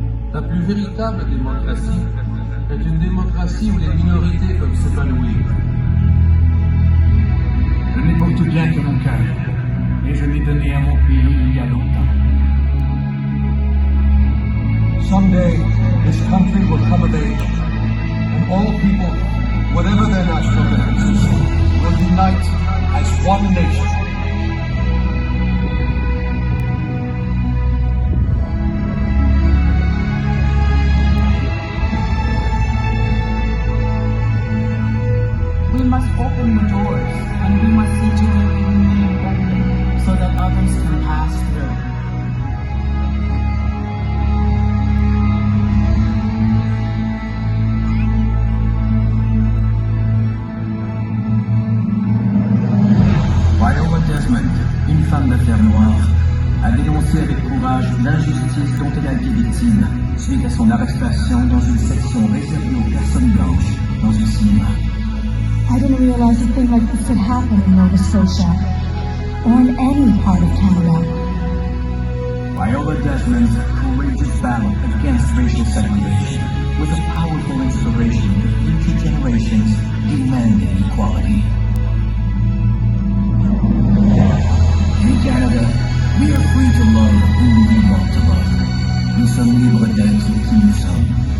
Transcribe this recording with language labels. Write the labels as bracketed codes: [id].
[fr] La plus véritable démocratie est une démocratie où les minorités peuvent s'épanouir. Je n'ai pour tout bien que mon cœur, et je l'ai donné à mon pays il y a longtemps. [en] Someday, this country will come of age, and all people, whatever their national differences, will unite as one nation. We must open the doors, and we must see to it they remain open so that others can pass through. [fr] Viola Desmond, une femme d'affaires noire, a dénoncé avec courage l'injustice dont elle a été victime suite à son arrestation dans une section réservée aux personnes blanches dans un cinéma. [en] I didn't realize a thing like this could happen in Nova Scotia, or in any part of Canada. Viola Desmond's courageous battle against racial segregation was a powerful inspiration to future generations demanding equality. In Canada, we are free to love who we want to love. [fr] Nous sommes libres d'être qui nous sommes.